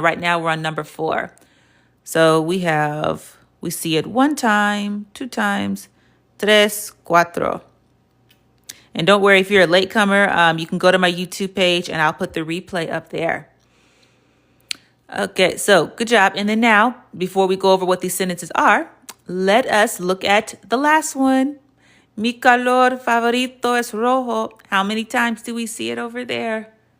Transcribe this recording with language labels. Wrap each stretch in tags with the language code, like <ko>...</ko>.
<en>Right now, we're on number 4. So we see it 1 time, 2 times,</en> <es>tres, cuatro.</es> <en>And don't worry, if you're a latecomer, you can go to my YouTube page, and I'll put the replay up there. Okay, so good job. And then now, before we go over what these sentences are, let us look at the last one.</en> <es>Mi color favorito es rojo.</es> <en>How many times do we see it over there?</en>